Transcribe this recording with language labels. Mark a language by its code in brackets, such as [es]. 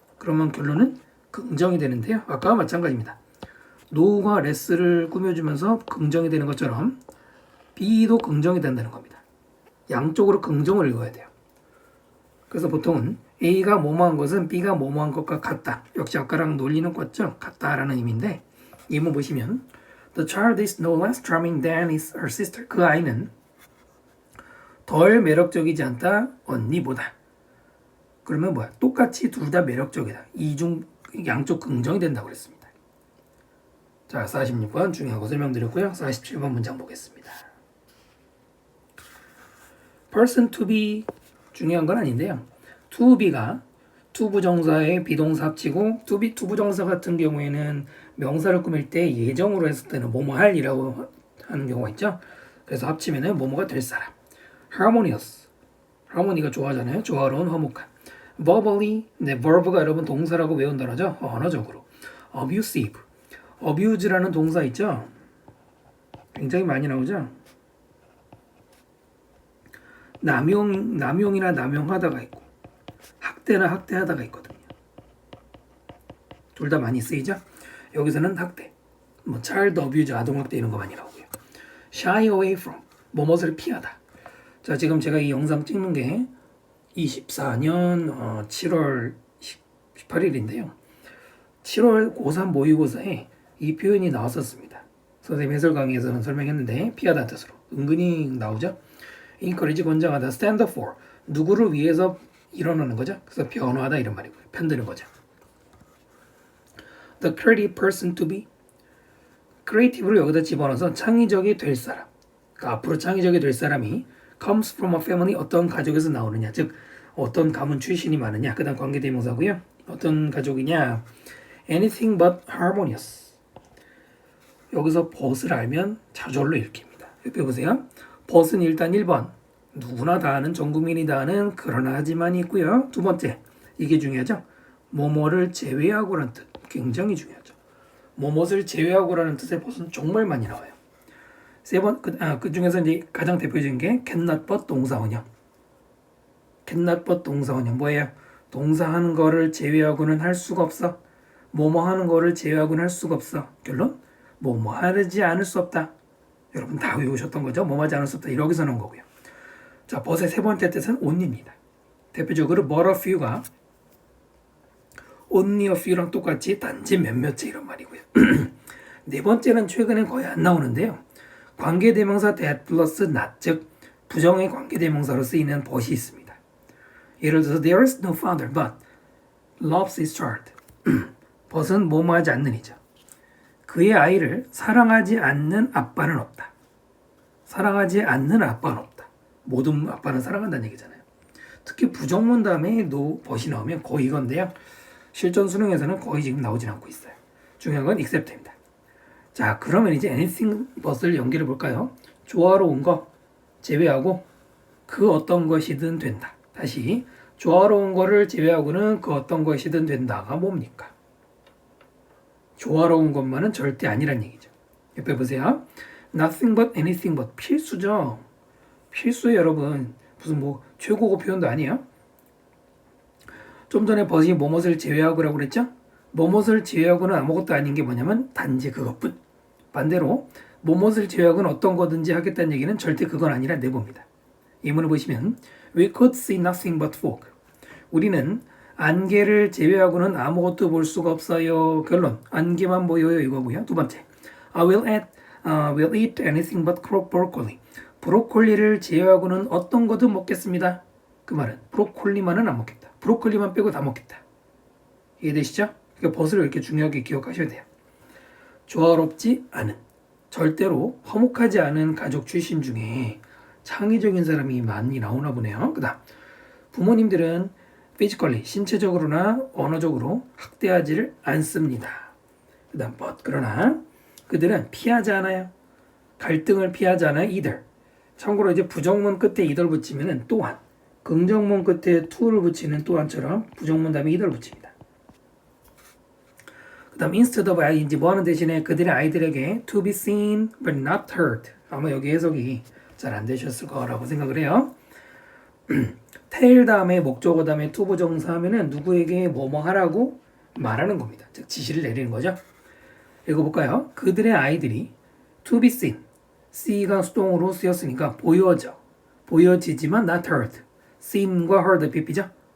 [ko] 그러면 결론은 긍정이 되는데요. 아까와 마찬가지입니다. no가 less를 꾸며주면서 긍정이 되는 것처럼 B도 긍정이 된다는 겁니다. 양쪽으로 긍정을 읽어야 돼요. 그래서 보통은 A가 뭐뭐한 것은 B가 뭐뭐한 것과 같다. 역시 아까랑 논리는 같죠? 같다라는 의미인데 이문 보시면 [en] The child is no less charming than her sister. [ko] 그 아이는 덜 매력적이지 않다 언니보다. 그러면 뭐야? 똑같이 둘 다 매력적이다. 이중 양쪽 긍정이 된다고 그랬습니다. 자, 46번 중요한 거 설명드렸고요. 47번 문장 보겠습니다. [en] person to be [ko] 중요한 건 아닌데요. to be가 to 부정사에 비동사 합치고 to be to 부정사 같은 경우에는 명사를 꾸밀 때 예정으로 했을 때는 뭐뭐 할이라고 하는 경우가 있죠. 그래서 합치면은 뭐뭐가 될 사람. harmonious. harmony가 좋아하잖아요. 조화로운 화목한. verbally. 네, verb가 여러분 동사라고 외운 단어죠. 언어적으로. abusive. abuse라는 동사 있죠. 굉장히 많이 나오죠. 남용이나 남용하다가 있고 학대나 학대하다가 있거든요. 둘 다 많이 쓰이죠. 여기서는 학대, 뭐 child abuse, 아동학대 이런 거 많이 나오고요. [en] shy away from, [ko] 뭐뭇을 피하다. 자, 지금 제가 이 영상 찍는 게 24년 7월 18일인데요. 7월 고3 모의고사에 이 표현이 나왔었습니다. 선생님 해설 강의에서는 설명했는데 피하다는 뜻으로 은근히 나오죠. encourage 권장하다, [en] stand up for [ko] 누구를 위해서 일어나는 거죠. 그래서 변화하다 이런 말이고요. 편드는 거죠. [en] The creative person to be creative [ko] 를 여기다 집어넣어서 창의적이 될 사람. 그러니까 앞으로 창의적이 될 사람이 [en] comes from a family [ko] 어떤 가족에서 나오느냐, 즉 어떤 가문 출신이 많으냐. 그다음 관계대명사고요. 어떤 가족이냐. [en] anything but harmonious. [ko] 여기서 but을 알면 좌절로 읽힙니다. 옆에 보세요. but은 일단 1번 누구나 다 아는, 전 국민이 다 아는 그러나 하지만이 있고요. 두 번째, 이게 중요하죠. 뭐뭐를 제외하고라는 뜻. 굉장히 중요하죠. 뭐뭇을 제외하고라는 뜻의 but은 정말 많이 나와요. 세 번, 그 중에서 이제 가장 대표적인 게 cannot but 동사원형. cannot but 동사원형 뭐예요? 동사 하는 거를 제외하고는 할 수가 없어. 뭐뭐 하는 거를 제외하고는 할 수가 없어. 결론, 뭐뭐 하지 않을 수 없다. 여러분 다 외우셨던 거죠? 뭐뭐 하지 않을 수 없다. 여기서 나온 거고요. 자, but의 세 번째 뜻은 only입니다. 대표적으로 but a few가 only a few랑 똑같이 단지 몇몇째 이런 말이고요. 네 번째는 최근에 거의 안 나오는데요. 관계대명사 that 플러스 not, 즉 부정의 관계대명사로 쓰이는 but이 있습니다. 예를 들어서 [en] there is no father but loves his child. [ko] but은 뭐뭐 하지 않는 이죠. 그의 아이를 사랑하지 않는 아빠는 없다. 사랑하지 않는 아빠는 없다. 모든 아빠는 사랑한다는 얘기잖아요. 특히 부정문 다음에 no but이 나오면 거의 이건데요. 실전 수능에서는 거의 지금 나오진 않고 있어요. 중요한 건 except입니다. 자, 그러면 이제 anything but을 연결해 볼까요? 조화로운 거 제외하고 그 어떤 것이든 된다. 다시 조화로운 거를 제외하고는 그 어떤 것이든 된다가 뭡니까? 조화로운 것만은 절대 아니란 얘기죠. 옆에 보세요. [en] Nothing but anything but [ko] 필수죠. 필수예요, 여러분. 무슨 뭐 최고급 표현도 아니에요. 좀 전에 버시 뭐뭇을 제외하고라고 그랬죠? 뭐뭇을 제외하고는 아무것도 아닌 게 뭐냐면 단지 그것뿐. 반대로 뭐뭇을 제외하고는 어떤 거든지 하겠다는 얘기는 절대 그건 아니라 내봅니다. 예문을 보시면 [en] We could see nothing but fog. [ko] 우리는 안개를 제외하고는 아무것도 볼 수가 없어요. 결론, 안개만 보여요 이거고요. 두 번째, [en] will eat anything but broccoli. [ko] 브로콜리를 제외하고는 어떤 것도 먹겠습니다. 그 말은 브로콜리만은 안 먹겠다. 브로콜리만 빼고 다 먹겠다. 이해되시죠? 그러니까 벗을 이렇게 중요하게 기억하셔야 돼요. 조화롭지 않은, 절대로 화목하지 않은 가족 출신 중에 창의적인 사람이 많이 나오나 보네요. 그 다음, 부모님들은 physically, 신체적으로나 언어적으로 학대하지를 않습니다. 그 다음, but, 그러나 그들은 피하지 않아요. 갈등을 피하지 않아요. either. 참고로 이제 부정문 끝에 either 붙이면은 또한, 긍정문 끝에 to를 붙이는 또한처럼 부정문 다음에 either 붙입니다. 그 다음 instead of ing 뭐 하는 대신에 그들의 아이들에게 [en] to be seen but not heard. [ko] 아마 여기 해석이 잘 안 되셨을 거라고 생각을 해요. tell 다음에 목적어 다음에 to 부정사 하면은 누구에게 뭐뭐 하라고 말하는 겁니다. 즉 지시를 내리는 거죠. 읽어볼까요? 그들의 아이들이 [en] to be seen, [ko] see가 수동으로 쓰였으니까 보여져, 보여지지만 [en] not heard, [ko] seen과 heard 삐삐죠?